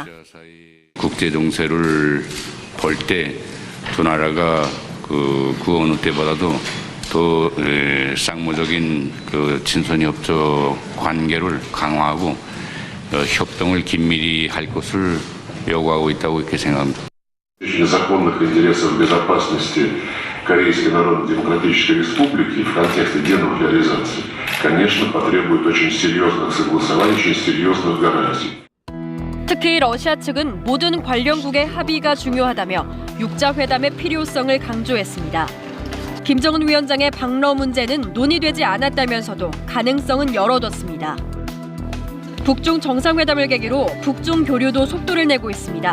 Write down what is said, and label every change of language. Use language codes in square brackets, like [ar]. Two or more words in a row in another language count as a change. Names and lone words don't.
[ko] 국제 정세를 볼 때 두 나라가 그 어느 때보다도 더 쌍무적인 친선 협조 관계를 강화하고 협동을 긴밀히 할 것을 요구하고 있다고 이렇게 생각합니다. [ru] Законных интересов безопасности Корейской Народно-Демократической Республики в контексте денуклеаризации, конечно, потребует очень серьезных согласований, очень серьезных гарантий. [ko] 특히 러시아 측은 모든 관련국의 합의가 중요하다며 육자회담의 필요성을 강조했습니다. 김정은 위원장의 방러 문제는 논의되지 않았다면서도 가능성은 열어뒀습니다. 북중 정상회담을 계기로 북중 교류도 속도를 내고 있습니다.